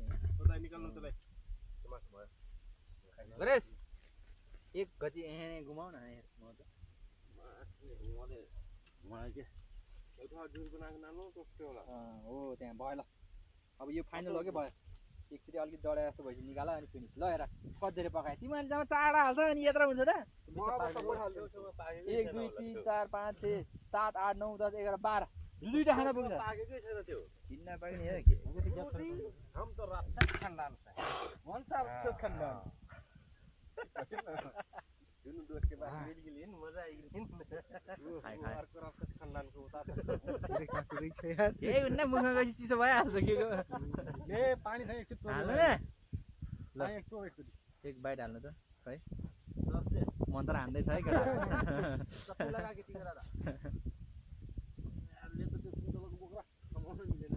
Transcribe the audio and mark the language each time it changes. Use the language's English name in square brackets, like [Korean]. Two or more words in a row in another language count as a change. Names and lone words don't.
[Nepali] गरेस एक गति घुमाउ न हो त्यहाँ भयो ल अब यो फाइनल हो कि भयो एकचोटि अलिकति डढाए जस्तो भएपछि निकाल अनि फिनिस ल हेर कति पकाए तिमीहरूले जम्मा चारवटा हाल्छ अनि यत्रो हुन्छ त 1 2 3 4 5 6 7 8 9 10 11 12 दुईटा खाना पुग्छ किन्न पाइने हो के [Hindi] हम तो राक्षस खानदान से कौन सा राक्षस खानदान दोनों दोस्त के बाद मिल गए मजा आएगी [Nepali] अर्को राक्षस खानदानको उता ए उन्न मुखमा गएपछि चिसो भइहाल्छ के ए पानी छ एकचोटि हाल्नु न ल एक बाइट हाल्नु त खै मन्त्र हान्दैछ है केटा सबै लगा के तिमीहरु ले त त्यो सुन्तलाको बोक्रा समाउन मिलेन